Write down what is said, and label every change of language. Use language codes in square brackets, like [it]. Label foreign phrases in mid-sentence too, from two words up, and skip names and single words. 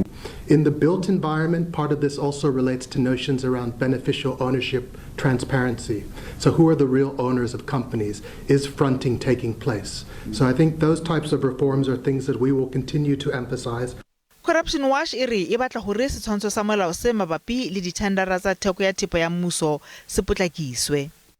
[en] In the built environment, part of this also relates to notions around beneficial ownership, transparency. So who are the real owners of companies? Is fronting taking place? So I think those types of reforms are things that we will continue to emphasize. [st] Corruption Watch e re e batla hore setshwantsho sa molao se mabapi le dithendara tsa theko ya thepa ya mmuso se potlakiswe.